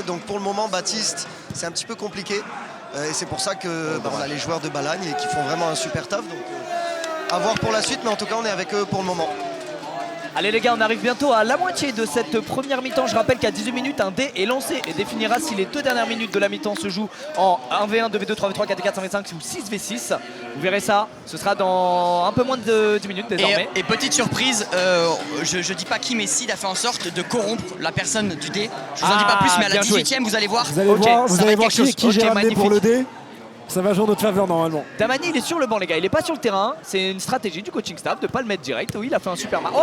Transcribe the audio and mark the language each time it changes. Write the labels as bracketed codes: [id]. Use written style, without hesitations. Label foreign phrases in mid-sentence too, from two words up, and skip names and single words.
[fr] Donc pour le moment Baptiste c'est un petit peu compliqué. Et c'est pour ça que on a les joueurs de Balagne et qui font vraiment un super taf. Donc à voir pour la suite, mais en tout cas on est avec eux pour le moment. Allez les gars, on arrive bientôt à la moitié de cette première mi-temps. Je rappelle qu'à 18 minutes, un dé est lancé et définira si les 2 dernières minutes de la mi-temps se jouent en 1v1, 2v2, 3v3, 4v4, 5v5 ou 6v6. Vous verrez ça, ce sera dans un peu moins de 10 minutes désormais. Et petite surprise, je dis pas qui, mais Sid a fait en sorte de corrompre la personne du dé. Je vous en dis pas plus, mais à la bien joué. 18ème, vous allez voir. Vous allez Ok, voir, ça vous va allez être voir quelque chose. qui j'ai Ok, ramené pour le magnifique. dé. Ça va jouer en notre faveur normalement. Damani, il est sur le banc les gars, il est pas sur le terrain. C'est une stratégie du coaching staff de pas le mettre direct. Oui, il a fait un super match.